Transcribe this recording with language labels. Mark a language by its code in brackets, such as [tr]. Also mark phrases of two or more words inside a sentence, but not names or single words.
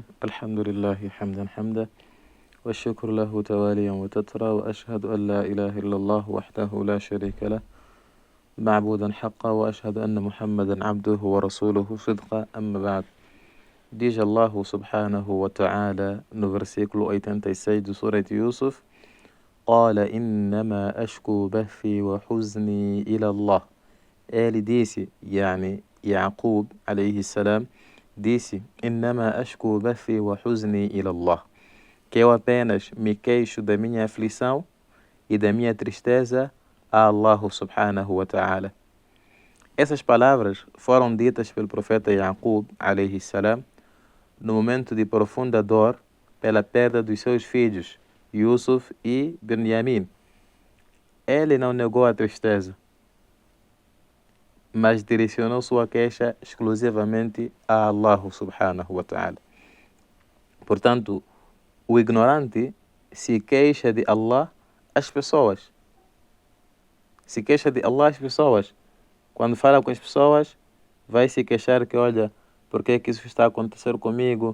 [ar] الحمد لله حمدا والشكر له تواليا وتترى، وأشهد أن لا إله إلا الله وحده لا شريك له معبودا حقا، وأشهد أن محمدا عبده ورسوله صدقا. أما بعد. [pt] Diz Allah [ar] سبحانه وتعالى [pt] no versículo 86 de Surah Yusuf: [ar] قال إنما أشكو بثي وحزني إلى الله. [pt] Ele disse, [ar] Yaqub عليه السلام, disse: إنما أشكو بثي وحزني إلى الله, [pt] que eu apenas me queixo da minha aflição e da minha tristeza a Allah [ar] سبحانه وتعالى. [pt] Essas palavras foram ditas pelo profeta Yaqub [ar] عليه السلام [pt] no momento de profunda dor pela perda dos seus filhos, Yusuf e Benyamin. Ele não negou a tristeza, mas direcionou sua queixa exclusivamente a Allah [ar] سبحانه وتعالى. [pt] Portanto, o ignorante se queixa de Allah às pessoas. Se queixa de Allah às pessoas. Quando fala com as pessoas, vai se queixar que, olha, por que isso está acontecendo comigo?